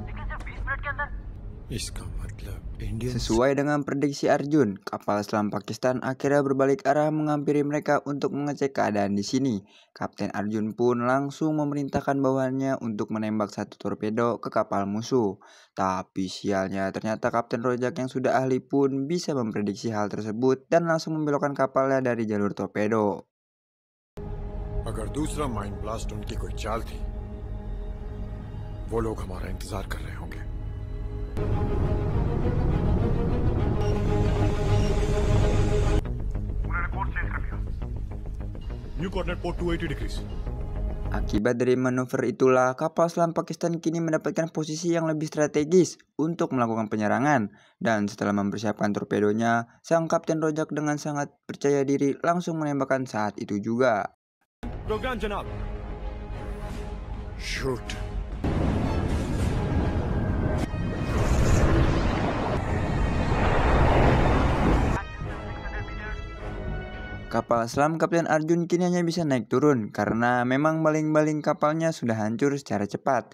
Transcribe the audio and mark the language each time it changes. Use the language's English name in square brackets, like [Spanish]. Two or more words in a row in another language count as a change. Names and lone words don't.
[Hindi] इसका मतलब इंडियन [Indonesian] Sesuai dengan prediksi Arjun, kapal selam Pakistan akhirnya berbalik arah menghampiri mereka untuk mengecek keadaan di sini. Kapten Arjun pun langsung memerintahkan bawahannya untuk menembak satu torpedo ke kapal musuh. Tapi sialnya ternyata Kapten Rojak yang sudah ahli pun bisa memprediksi hal tersebut dan langsung membelokkan kapalnya dari jalur torpedo. [Hindi] अगर दूसरा [English] mind blast [Hindi] उनकी कोई चाल थी, वो लोग हमारा इंतजार कर रहे होंगे। उन्होंने [English] course change [Hindi] कर लिया। [English] new coordinate port 280 degrees. [Indonesian] Akibat dari manuver itulah kapal selam Pakistan kini mendapatkan posisi yang lebih strategis untuk melakukan penyerangan. Dan setelah mempersiapkan torpedonya, sang Kapten Rojak dengan sangat percaya diri langsung menembakkan saat itu juga. [Hindi] प्रोग्राम जनाब। शूट। [Indonesian] Kapal selam Kapten Arjun kini hanya bisa naik turun karena memang baling-baling kapalnya sudah hancur secara cepat.